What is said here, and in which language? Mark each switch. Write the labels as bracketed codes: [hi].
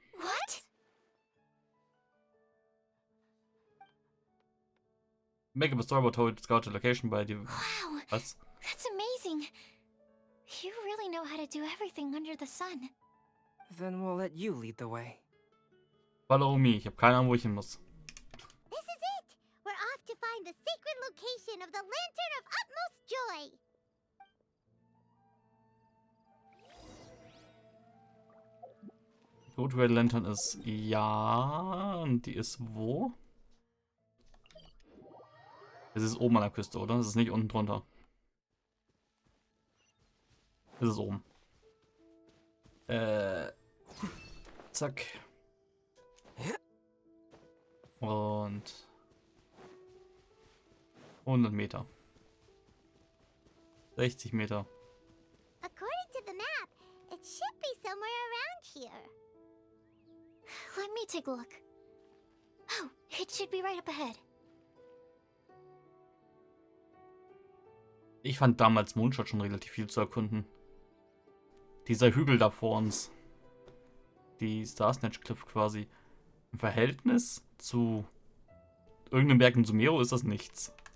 [en] What? Make up a story about how it scout the location by the... Wow, [de] Was? [en] that's amazing. You really know how to do everything under the sun. Then we'll let you lead the way. Follow me, [de] ich habe keine Ahnung, wo ich hin muss. [en] This is it. We're off to find the sacred location of the Lantern of Utmost Joy. [de] Root Red Lantern ist ja. Und die ist wo? Es ist oben an der Küste, oder? Es ist nicht unten drunter. Es ist oben. Zack. Und 100 Meter. 60 Meter. [en] According to the map, it should be somewhere around here. Let me take a look. Oh, it should be right up ahead. [de] Ich fand damals Mondstadt schon relativ viel zu erkunden. Dieser Hügel da vor uns. Die Star Snatch Cliff quasi. Im Verhältnis zu irgendeinem Berg in Sumero ist das nichts.